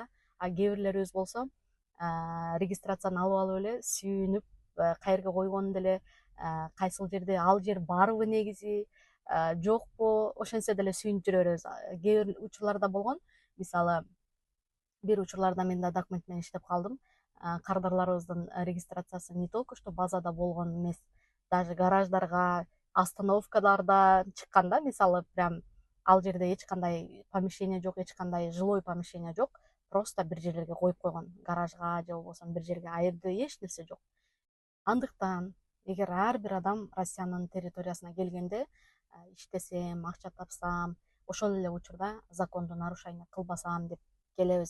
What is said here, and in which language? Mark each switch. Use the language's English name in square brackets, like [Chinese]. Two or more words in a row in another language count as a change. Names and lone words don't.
[Kyrgyz] Кээ бирлерибиз болсо регистрацияны алып алып эле сүйүнүп, каерге койгонун деле, кайсыл жерде ал жер барбы негизи, жокпу, ошентсе деле сүйүнүп жүрө беребиз. Кээ бир учурларда болгон. Мисалы, бир учурларда мен да документ менен иштеп калдым. Кардарларыбыздын регистрациясы [Russian] не только что [Kyrgyz] базада болгон эмес, даже гараждарга, остановкаларда чыккан да. Мисалы, прям ал жерде эч кандай помещение жок, эч кандай [Russian] жилой помещение [Kyrgyz] жок. Просто бир жерлерге коюп койгон, гаражга же болбосо бир жерге. А жерде эч нерсе жок. Андыктан эгер ар бир адам Россиянын территориясына келгенде иштесем, акча тапсам, ошол эле учурда законду нарушение кылбасам деп келебиз.